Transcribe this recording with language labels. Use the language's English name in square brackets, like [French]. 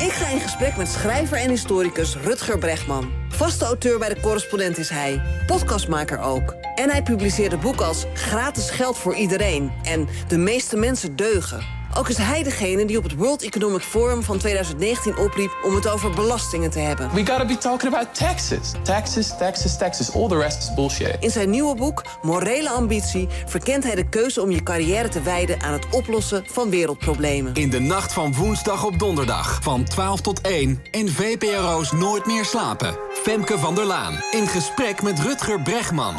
[Dutch] Ik ga in gesprek met schrijver en historicus Rutger Bregman. Vaste auteur bij De Correspondent is hij. Podcastmaker ook. En hij publiceerde boeken als Gratis geld voor iedereen. En De meeste mensen deugen. Ook is hij degene die op het World Economic Forum van 2019 opriep om het over belastingen te hebben. [English] We gotta be talking about taxes. Taxes, taxes, taxes. All the rest is bullshit. [Dutch] In zijn nieuwe boek, Morele Ambitie, verkent hij de keuze om je carrière te wijden aan het oplossen van wereldproblemen. In de nacht van woensdag op donderdag, van 12 tot 1, in VPRO's Nooit Meer Slapen. Femke van der Laan, in gesprek met Rutger Bregman.